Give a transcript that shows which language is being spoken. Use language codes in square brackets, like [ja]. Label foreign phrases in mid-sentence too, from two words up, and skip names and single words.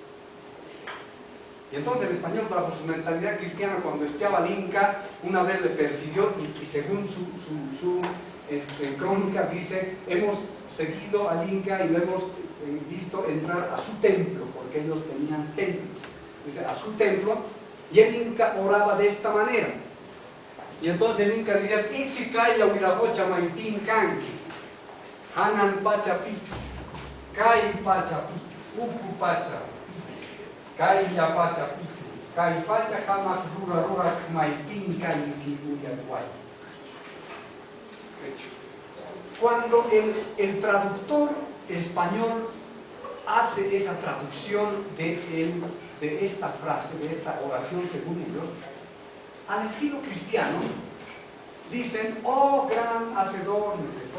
[es] Y entonces el español, bajo su mentalidad cristiana, cuando espiaba al Inca, una vez le persiguió y según su crónica dice, hemos seguido al Inca y lo hemos visto entrar a su templo, porque ellos tenían templos. Dice, a su templo, y el Inca oraba de esta manera. Y entonces el Inca dice, [qu] Ixicaya huirajocha maipín canqui, hanan pacha pichu, kai pacha pichu, uku pacha pichu, kai ya pacha pichu, kai pacha hamak rura rura maipín canqui uyaguay. [es] Cuando el traductor español hace esa traducción de esta frase, de esta oración según ellos, al estilo cristiano, dicen, oh gran hacedor, ¿no es cierto?